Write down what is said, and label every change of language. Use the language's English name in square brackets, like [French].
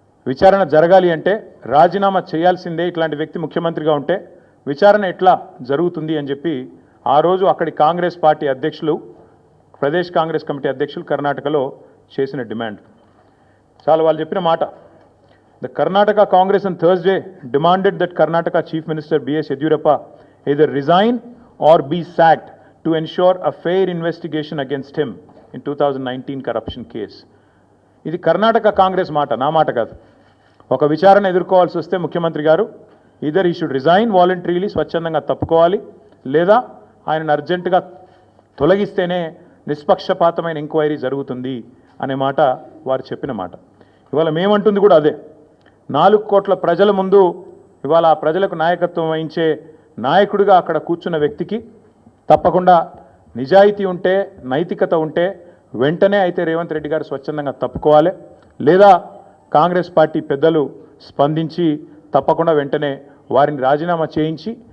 [Telugu] విచారణ జరగాలి అంటే రాజీనామా చేయాల్సిందే, ఇట్లాంటి వ్యక్తి ముఖ్యమంత్రిగా ఉంటే విచారణ ఎట్లా జరుగుతుంది అని చెప్పి ఆ రోజు అక్కడి కాంగ్రెస్ పార్టీ అధ్యక్షులు, ప్రదేశ్ కాంగ్రెస్ కమిటీ అధ్యక్షులు కర్ణాటకలో చేసిన డిమాండ్. చాలా వాళ్ళు చెప్పిన మాట. [English] The Karnataka Congress on Thursday demanded that Karnataka chief minister BS Yediyurappa either resign or be sacked to ensure a fair investigation against him in 2019 corruption case. [Telugu] ఇది కర్ణాటక కాంగ్రెస్ మాట, నా మాట కాదు. ఒక విచారణ ఎదుర్కోవాల్సి వస్తే ముఖ్యమంత్రి గారు [English] either he should resign voluntarily, [Telugu] స్వచ్ఛందంగా తప్పుకోవాలి, లేదా ఆయనను అర్జెంటుగా తొలగిస్తేనే నిష్పక్షపాతమైన ఎంక్వైరీ జరుగుతుంది అనే మాట వారు చెప్పిన మాట. ఇవాళ మేమంటుంది కూడా అదే. 4 కోట్ల ప్రజల ముందు ఇవాళ ఆ ప్రజలకు నాయకత్వం వహించే నాయకుడిగా అక్కడ కూర్చున్న వ్యక్తికి తప్పకుండా నిజాయితీ ఉంటే, నైతికత ఉంటే వెంటనే అయితే రేవంత్ రెడ్డి గారు స్వచ్ఛందంగా తప్పుకోవాలి, లేదా కాంగ్రెస్ పార్టీ పెద్దలు స్పందించి తప్పకుండా వెంటనే వారిని రాజీనామా చేయించి